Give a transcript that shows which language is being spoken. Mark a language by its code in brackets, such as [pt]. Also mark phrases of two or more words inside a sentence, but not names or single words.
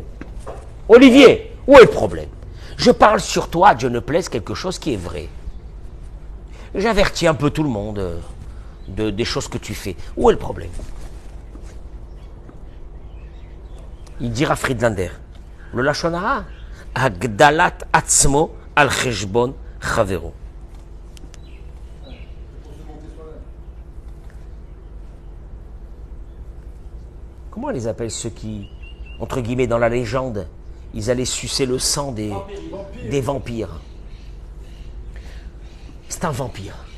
[fr] Olivier, où est le problème? Je parle sur toi, Dieu ne plaise, quelque chose qui est vrai. J'avertis un peu tout le monde des choses que tu fais. Où est le problème? Il dira Friedlander, le [he] לשון הרע, הגדלת עצמו על חשבון חברו. [fr] Comment on les appelle ceux qui, entre guillemets, dans la légende, ils allaient sucer le sang des vampires? C'est un vampire.